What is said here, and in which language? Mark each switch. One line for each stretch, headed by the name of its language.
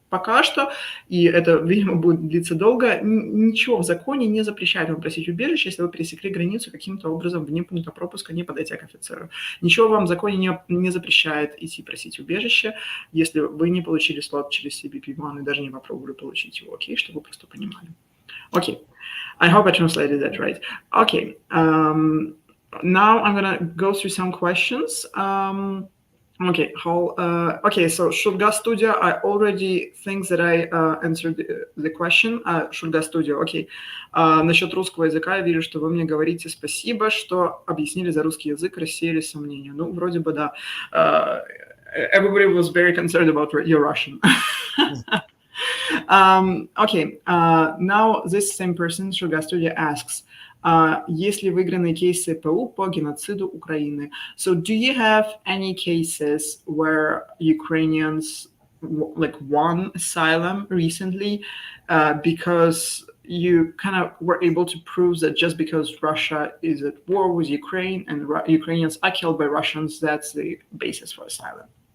Russian: пока что, и это, видимо, будет длиться долго, ничего в законе не запрещает вам просить убежище, если вы пересекли границу каким-то образом вне пункта пропуска, не подойдя к офицеру. Ничего вам в законе не запрещает идти просить убежище, если вы не получили слот через CBP One и даже не попробовали получить его, окей, чтобы вы просто понимали. Окей.
English: I hope I translated that right. Okay. Now I'm gonna go through some questions. Okay, so Shulga Studio, I already think that I answered the question. Shulga Studio, окей.
Russian: Насчет русского языка я вижу, что вы мне говорите спасибо, что объяснили за русский язык, рассеяли сомнения. Ну, вроде бы да.
English: Everybody was very concerned about your Russian. Okay, now this same person, Shulga Studio, asks,
Russian: есть ли выигранные кейсы ПУ по геноциду Украины?
English: So do you have any cases where Ukrainians like won asylum recently because you kind of were able to prove that just because Russia is at war with Ukraine and Ukrainians are killed by Russians, that's the basis for asylum?